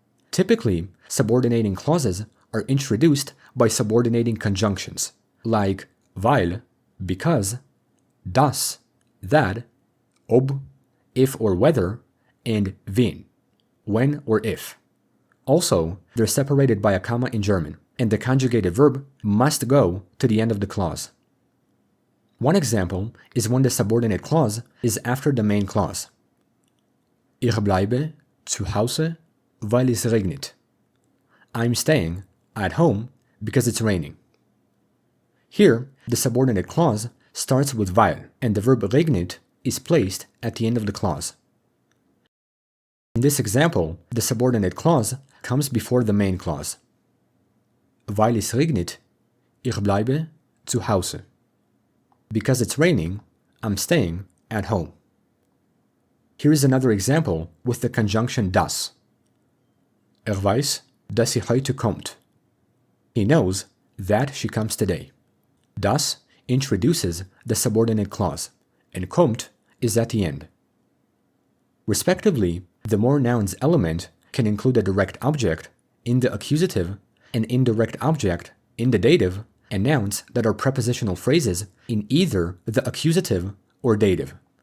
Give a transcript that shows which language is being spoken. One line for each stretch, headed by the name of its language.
English: Typically, subordinating clauses are introduced by subordinating conjunctions, like weil, because, das, that, ob, if or whether, and wenn, when or if. Also, they're separated by a comma in German, and the conjugated verb must go to the end of the clause. One example is when the subordinate clause is after the main clause.
German: Ich bleibe zu Hause, weil es regnet.
English: I'm staying at home because it's raining. Here, the subordinate clause starts with weil, and the verb regnet is placed at the end of the clause. In this example, the subordinate clause comes before the main clause.
German: Weil es regnet, ich bleibe zu Hause.
English: Because it's raining, I'm staying at home. Here's another example with the conjunction das.
German: Weiß, dass sie heute kommt.
English: He knows that she comes today. Das introduces the subordinate clause, and kommt is at the end. Respectively, the more nouns element can include a direct object in the accusative, an indirect object in the dative, and nouns that are prepositional phrases in either the accusative or dative.